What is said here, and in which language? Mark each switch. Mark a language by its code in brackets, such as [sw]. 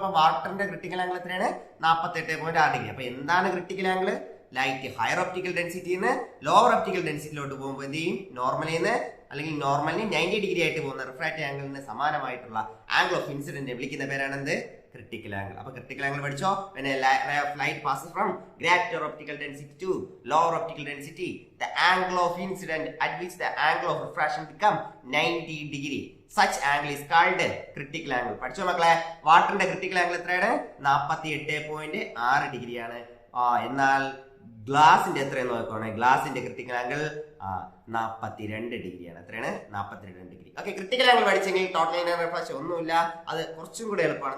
[ml] അപ്പൊ വാട്ടറിന്റെ critical angle എത്രയാണ്, 48.6 degree. അപ്പൊ എന്താണ് critical angle, light higher optical ഡെൻസിറ്റിന്ന് lower optical ഡെൻസിറ്റിയിലോട്ട് പോകുമ്പോൾ എന്ത് ചെയ്യും, നോർമലിൽ നിന്ന് അല്ലെങ്കിൽ നോർമലിന് 90 ഡിഗ്രി ആയിട്ട് പോകുന്ന റിഫ്രാക്റ്റീവ് ആംഗിളിന് സമാനമായിട്ടുള്ള ആംഗിൾ ഓഫ് ഇൻസിഡന്റ് വിളിക്കുന്ന പേരാണ് എന്ത്, ക്രിട്ടിക്കൽ ആംഗിൾ. അപ്പൊ ക്രിട്ടിക്കൽ ആംഗിൾ പഠിച്ചോ. [en] when a ray of light passes from greater optical density to lower optical density, the angle of incident at which the angle of refraction become 90 degree. such angle is called critical angle. [ml] പഠിച്ചോ മക്കളെ. വാട്ടറിന്റെ critical angle എത്രയാണ്, 48.6 ഡിഗ്രിയാണ്. എന്നാൽ ഗ്ലാസിന്റെ എത്രയെന്ന് നോക്കുകയാണെങ്കിൽ ഗ്ലാസിന്റെ critical angle 42 ഡിഗ്രിയാണ്. എത്രയാണ്? 42 degree. Okay, critical angle പഠിച്ചെങ്കിൽ total internal reflection ഒന്നുമില്ല, അത് കുറച്ചും കൂടെ എളുപ്പമാണ്.